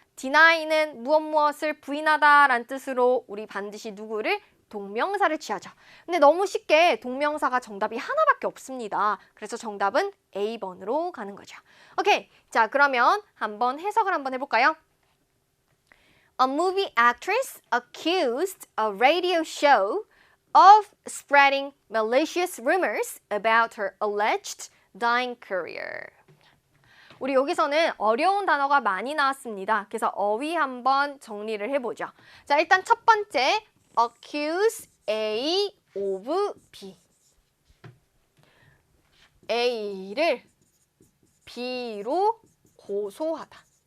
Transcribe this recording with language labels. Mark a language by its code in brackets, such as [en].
[ko] deny는 무엇을 부인하다 라는 뜻으로 우리 반드시 누구를? 동명사를 취하죠. 근데 너무 쉽게 동명사가 정답이 하나밖에 없습니다. 그래서 정답은 A번으로 가는 거죠. 오케이, 자 그러면 한번 해석을 한번 해볼까요? [en] A movie actress accused a radio show of spreading malicious rumors about her alleged dying career. [ko] 우리 여기서는 어려운 단어가 많이 나왔습니다. 그래서 어휘 한번 정리를 해보죠. 자, 일단 첫 번째 accuse A of B. A를 B로 고소하다.